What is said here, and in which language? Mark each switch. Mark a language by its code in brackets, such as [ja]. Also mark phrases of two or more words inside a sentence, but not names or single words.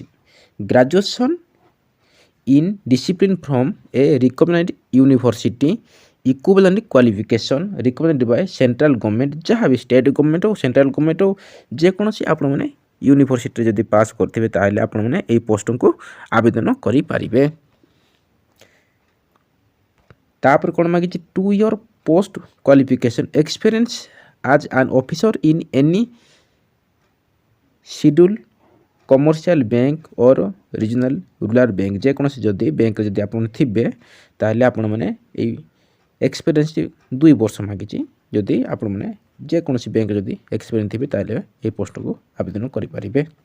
[en] graduation in discipline from a recognized university equivalent qualification recommended by central government. [or] ଯାହା ବି [en] state government [or] ହଉ, [en] central government [or] ହଉ, ଯେକୌଣସି ଆପଣମାନେ ୟୁନିଭର୍ସିଟିରେ ଯଦି ପାସ୍ କରିଥିବେ ତାହେଲେ ଆପଣମାନେ ଏଇ ପୋଷ୍ଟକୁ ଆବେଦନ କରିପାରିବେ। ତାପରେ କ'ଣ ମାଗିଛି? [en] 2 year post qualification experience as an officer in any schedule commercial bank or regional rural bank. [or] ଯେକୌଣସି ଯଦି ବ୍ୟାଙ୍କରେ ଯଦି ଆପଣ ଥିବେ ତାହେଲେ ଆପଣମାନେ ଏଇ ଏକ୍ସପିରିଏନ୍ସ 2 ବର୍ଷ ମାଗିଛି। ଯଦି ଆପଣମାନେ ଯେକୌଣସି ବ୍ୟାଙ୍କରେ ଯଦି ଏକ୍ସପିରିଏନ୍ସ ଥିବେ ତାହେଲେ ଏଇ ପୋଷ୍ଟକୁ ଆବେଦନ କରିପାରିବେ।